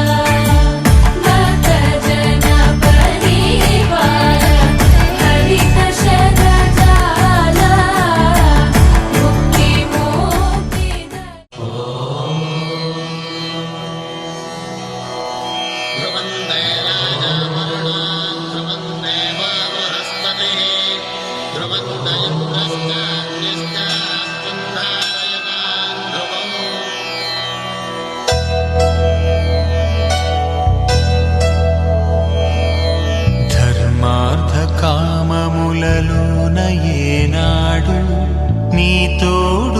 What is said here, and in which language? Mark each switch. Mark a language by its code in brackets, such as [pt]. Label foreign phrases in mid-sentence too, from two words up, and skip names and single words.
[te] భక్తజన పరివార హరిత శరజాల ముక్తి మూర్తి [sa] ध्रुवन्ते राजामरुणान् ध्रुवन्ते वा बृहस्पतिः ध्रुवन्त इन्द्रश्चान्यश्चास्मिन्धारयतान् ध्रुवम् [te] ధర్మార్థ కామములలోన ఏనాడు నీ తోడు